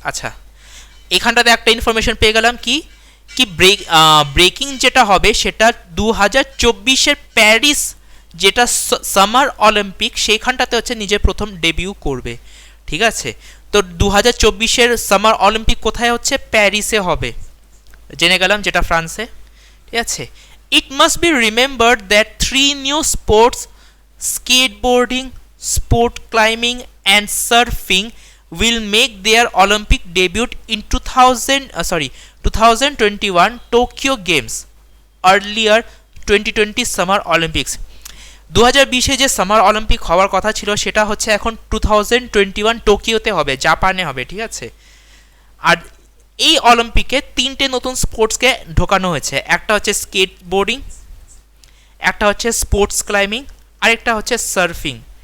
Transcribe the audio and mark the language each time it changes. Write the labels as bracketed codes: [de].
[bn] আচ্ছা, এখানটাতে একটা ইনফরমেশন পেয়ে গেলাম কি কি ব্রেকিং যেটা হবে সেটা 2024-এর প্যারিস যেটা সামার অলিম্পিক, সেইখানটাতে হচ্ছে নিজে প্রথম ডেবিউ করবে। ঠিক আছে, তো 2024-এর সামার অলিম্পিক কোথায় হচ্ছে? প্যারিসে হবে, জেনে গেলাম, যেটা ফ্রান্সে। ঠিক আছে, [en] it must be remembered that 3 new sports, skateboarding, sport climbing and surfing, will make their Olympic debut in 2021 Tokyo Games, earlier 2020 Summer Olympics. [bn] 2020-এ যে সামার অলিম্পিক হওয়ার কথা ছিল সেটা হচ্ছে এখন 2021 টোকিওতে হবে, জাপানে হবে। ঠিক আছে, আর এই অলিম্পিকে 3টে নতুন স্পোর্টসকে ঢোকানো হয়েছে। একটা হচ্ছে স্কেটবোর্ডিং, একটা হচ্ছে স্পোর্টস ক্লাইম্বিং, আরেকটা হচ্ছে সার্ফিং।